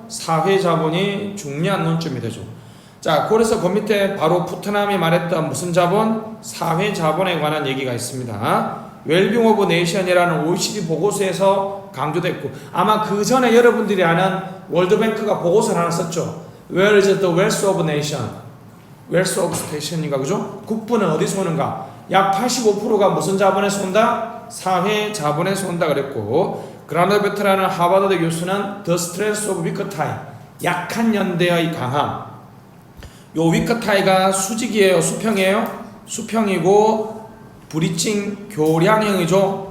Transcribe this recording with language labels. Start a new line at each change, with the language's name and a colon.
Korean: 사회 자본이 중요한 논점이 되죠. 자, 그래서 그 밑에 바로 푸트남이 말했던 무슨 자본? 사회 자본에 관한 얘기가 있습니다. 웰빙 오브 네이션이라는 OECD 보고서에서 강조됐고, 아마 그 전에 여러분들이 아는 월드뱅크가 보고서를 하나 썼죠.
English: Where is the wealth of nation? wealth of station인가,
Korean: 그죠? 국부는 어디서 오는가? 약 85%가 무슨 자본에서 온다? 사회 자본에서 온다 그랬고, 그라너베트라는 하버드 교수는 The Strength of Weak Tie, 약한 연대의 강함. 요 위크 타이가 수직이에요, 수평이에요? 수평이고 브리칭 교량형이죠.